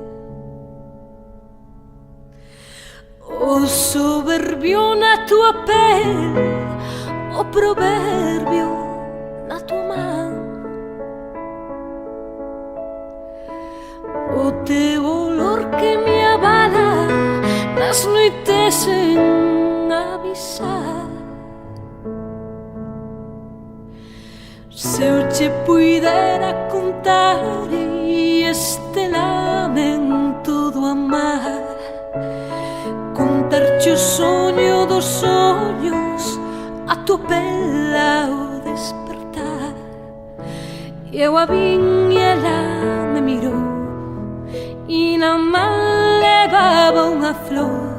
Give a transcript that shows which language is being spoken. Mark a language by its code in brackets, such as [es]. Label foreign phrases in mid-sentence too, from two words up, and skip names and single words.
[gl] O soberbio na tua pel, o proverbio na tua man, o teu olor que me abala nas noites sen avisar. Se eu te puidera contar este lamento do amar, [pt] contar-te o sonho dos sonhos, a tua pele ao despertar. [gl] Eu a vim e ela me mirou, e na mão levava unha flor.